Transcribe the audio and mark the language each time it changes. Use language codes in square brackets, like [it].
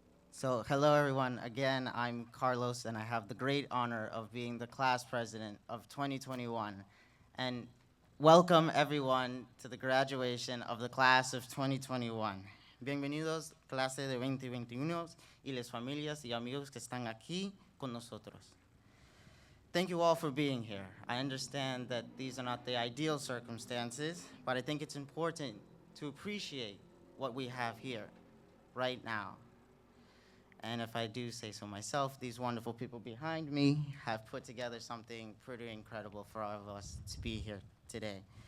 [en] So, hello, everyone. Again, I'm Carlos, and I have the great honor of being the class president of 2021. And welcome, everyone, to the graduation of the class of 2021. [es] Bienvenidos, clase de 2021, y las familias y amigos que están aquí con nosotros. [en] Thank you all for being here. I understand that these are not the ideal circumstances, but I think it's important to appreciate what we have here right now. And if I do say so myself, these wonderful people behind me have put together something pretty incredible for all of us to be here today.